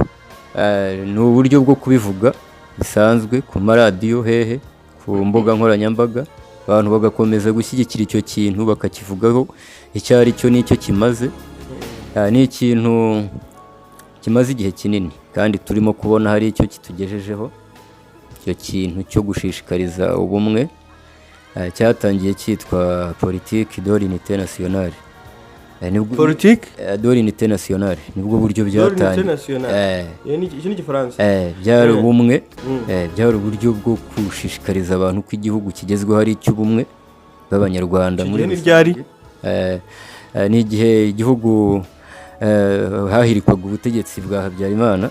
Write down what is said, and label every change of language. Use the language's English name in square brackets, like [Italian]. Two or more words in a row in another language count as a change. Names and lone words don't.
[Kinyarwanda] Ni uburyo bwo kubivuga bisanzwe ku maradiyo hehe, ku mbuga nkoranyambaga, abantu bagakomeza gushyigikira icyo kintu bakakivugaho icyo ari cyo n'icyo kimaze. Ni ikintu kimaze igihe kinini kandi turimo kubona hari icyo kitugejejeho. Icyo kintu cyo gushishikariza ubumwe cyatangiye cyitwa [French] politique de l'unité nationale. Politique de l'unité nationale [Kinyarwanda] nibwo buryo byatangiye. Iki ni Igifaransa. Byari ubumwe, byari uburyo bwo gushishikariza abantu ko igihugu kigezweho ari icy'ubumwe bw'Abanyarwanda. Muri ryari ni igihe igihugu hahirikwaga ubutegetsi bwa Habyarimana.